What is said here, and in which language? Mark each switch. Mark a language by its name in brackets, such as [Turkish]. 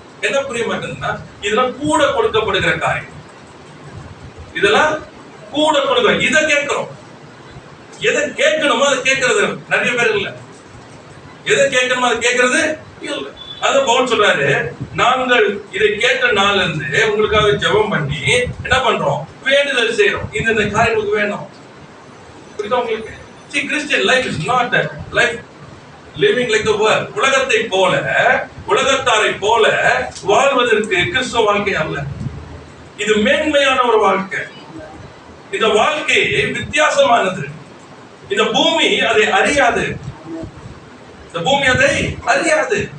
[Tamil] என்ன புரிய மாட்டேங்குதுன்னா, இதெல்லாம் கூட கொடுக்கப்படுகிற காரியம். இதெல்லாம் கூட கொடுக்க, இதை கேட்கிறோம். எதை கேட்கணுமோ அதை கேட்கறது நிறைய பேர் இல்ல. எதை கேட்கணுமோ அதை கேட்கறது இல்ல. அதான் பவுல் சொல்றாரு, நாங்கள் இதை கேட்ட நாள்ல இருந்து உங்களுக்காக ஜெபம் பண்ணி என்ன பண்றோம்? வேண்டுதல் செய்யறோம். இந்த காரியங்களுக்கு வேணும். புரியுதா உங்களுக்கு? [English] See, Christian life is not a life living like the world. [Tamil] உலகத்தை போல, உலகத்தாரை போல வாழ்வதற்கு கிறிஸ்தவ வாழ்க்கை அல்ல. இது மேன்மையான ஒரு வாழ்க்கை. இந்த வாழ்க்கை வித்தியாசமானது. இந்த பூமி அதை அறியாது. இந்த பூமி அதை அறியாது.